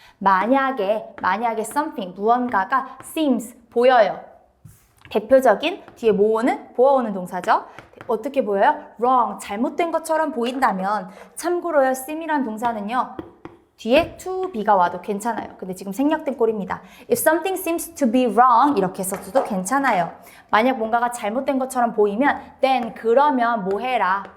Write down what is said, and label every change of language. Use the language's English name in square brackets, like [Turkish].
[Korean] 만약에 something, 무언가가 seems, 보여요. 대표적인 뒤에 모어는 보아오는 동사죠. 어떻게 보여요? wrong, 잘못된 것처럼 보인다면, 참고로요, seem이란 동사는요, 뒤에 to be가 와도 괜찮아요. 근데 지금 생략된 꼴입니다. [English] If something seems to be wrong, [Korean] 이렇게 써도 괜찮아요. 만약 뭔가가 잘못된 것처럼 보이면, then, 그러면 뭐 해라?